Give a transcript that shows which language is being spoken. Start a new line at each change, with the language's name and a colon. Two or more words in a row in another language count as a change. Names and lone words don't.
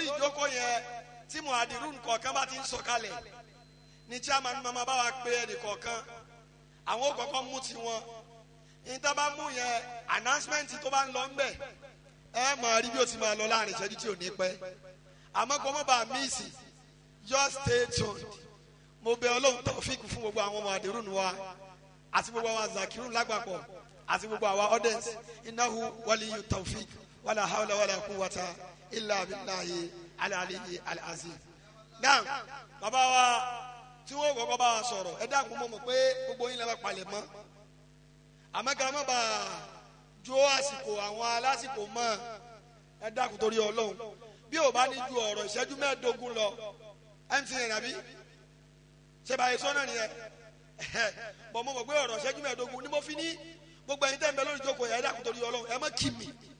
Yoruba: ìjókòó yẹn tí muhadirun kọ̀ọ̀kan bá ti ń sọ̀kalẹ̀ ní chairman mama bá wa pé ẹnì kọ̀ọ̀kan àwọn kọ̀ọ̀kan mú tiwọn níta bá mú yẹn announcement tó bá ń lọ ńbẹ ẹ máa rí bí ó ti máa lọ láàrin ìṣẹ́jú tí ò ní pẹ́ àmọ́ kó má bàa míìsì
English: just stay tuned
Yoruba: mo bẹ̀ Ọlọ́run tawfik fún gbogbo àwọn muhadirun wa àti gbogbo àwọn zakirun lágbàpọ̀ àti gbogbo àwọn audience
Arabic: إنه ولي التوفيق ولا حول ولا قوة إلا بالله العلي العظيم.
Yoruba: Now bàbá wa tí wọ́n kọ́kọ́ bá wa sọ̀rọ̀ ẹ dákun mọ̀ pé gbogbo yín lè bá palẹ̀ mọ́ àmọ́ ká má bàa jó àsìkò àwọn alásìkò mọ́ ẹ dákun torí Ọlọ́run bí ò bá ní ju ọ̀rọ̀ ìṣẹ́jú mẹ́ẹ̀ẹ́dógún lọ MTN àbí ṣe báyìí sọ́nà nìyẹn bọ̀ mo mọ̀ pé ọ̀rọ̀ ìṣẹ́jú mẹ́ẹ̀ẹ́dógún ni mo fi ní gbogbo ẹ̀yin tẹ́ ń bẹ lórí ìjókòó ẹ dákun torí Ọlọ́run ẹ má kí mi